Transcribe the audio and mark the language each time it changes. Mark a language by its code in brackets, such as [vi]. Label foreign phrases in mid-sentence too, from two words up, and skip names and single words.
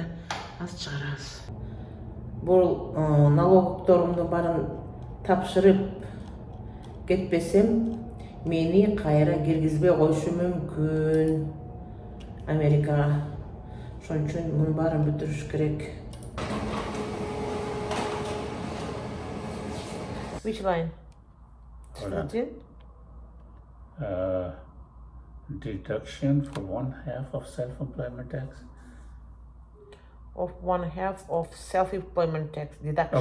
[ky] Аз чыгарабыз. Бул налогторумдун барын тапшырып кетпесем, мени кайра киргизбей койушу мүмкүн Америкага. Ошон үчүн мунун баарын бүтүрүш керек. [en] Which line? Deduction for 1/2 of self-employment tax. Of 1/2 of self-employment tax deduction.